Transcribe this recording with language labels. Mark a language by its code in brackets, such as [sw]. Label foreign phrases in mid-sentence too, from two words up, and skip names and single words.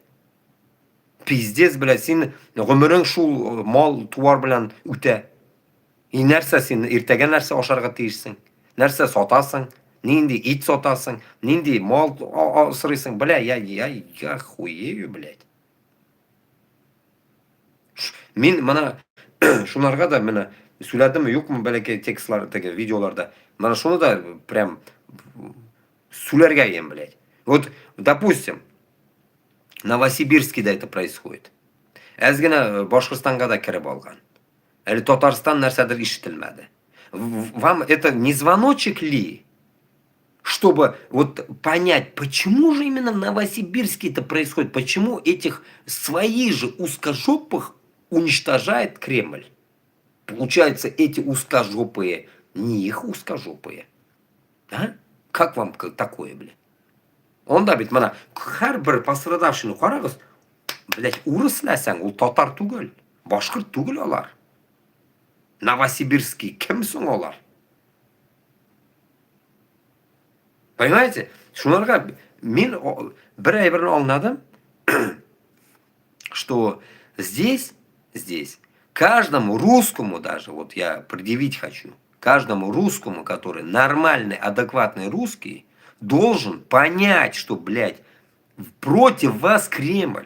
[ru] Пиздец, блядь, [tt] син гомерең шул мал туар белән үтә. Нәрсә син иртәгә нәрсә ашарга тиешсең? Нәрсә сатасың? Нинди ит сатасың? Нинди мал асрыйсың? [ru] Бля, я хуею, блядь. [tt] Мин мына шунарга да менә сөйләдемме, юкмы бәләкәй текстлар, теге видеоларда. Мына шуны да прям сөйләргә ем, блядь. [ru] Вот, допустим, Новосибирскида это происходит. [tt] Әзгенә Башкортстанга да киреп алган. Әле Татарстан нәрсәдер ишетелмәде. [ru] Вам это не звоночек ли? Чтобы вот понять, почему же именно в Новосибирске это происходит, почему этих своих же узкожопых уничтожает Кремль. Получается, эти узкожопые, не их узкожопые. А? Как вам такое, блядь? [tt] Он да бит, мана, һәрбер пострадавшыны карагыз, блядь, урыс ләсәң, ул татар түгел, башкорт түгел алар. Новосибирский кем соң алар? [ru] Понимаете? [tt] Шунарга мин бер әйберне аңладым, [ru] что здесь каждому русскому даже, вот я предъявить хочу, каждому русскому, который нормальный, адекватный русский, должен понять, что, блядь, против вас Кремль.